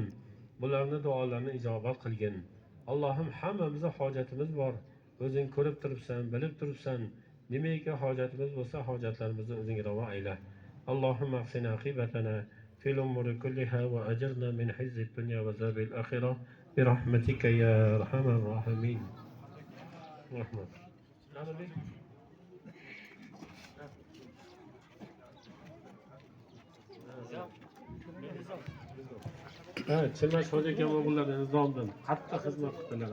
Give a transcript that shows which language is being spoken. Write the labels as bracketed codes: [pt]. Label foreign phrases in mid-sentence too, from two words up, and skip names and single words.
[uz] Bularni duolarini ijobat qilgin. Allohim, hammamizga hojatimiz bor. O'zing ko'rib turibsan, bilib turibsan. Nimaiki hojatimiz bo'lsa, hojatlarimizni o'zing ravo ayla. [ar] اللهم أحسن عاقبتنا في الأمور كلها وأجرنا من خزي الدنيا وعذاب الآخرة برحمتك يا أرحم الراحمين. [uz] Rahmat. Evet, Çilbaş Hoca Kemal'ın nizamdan qattiq xizmat qildilar.